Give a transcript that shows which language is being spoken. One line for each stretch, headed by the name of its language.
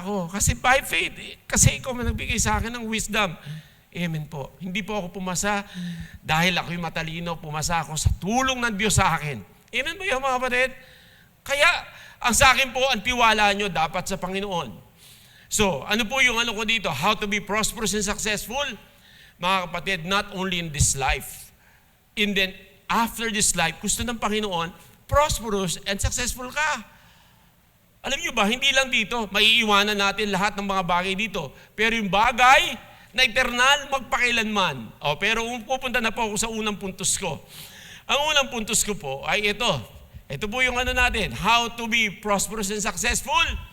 Filipino: Kasi by faith, kasi ikaw man nagbigay sa akin ng wisdom. Amen po. Hindi po ako pumasa dahil ako'y matalino. Pumasa ako sa tulong ng Diyos sa akin. Amen ba yung mga kapatid? Kaya, ang sa akin po, ang tiwala nyo dapat sa Panginoon. So, ano po yung ko dito?
English: How to be prosperous and successful?
Filipino: Mga kapatid,
English: not only in this life,
Filipino: and then after this life, gusto ng Panginoon, prosperous and successful ka. Alam nyo ba, hindi lang dito, maiiwanan natin lahat ng mga bagay dito. Pero yung bagay na eternal, magpakailanman. Pero pupunta na po ako sa unang puntos ko. Ang unang puntos ko po ay ito. Ito po yung natin,
English: how to be prosperous and successful.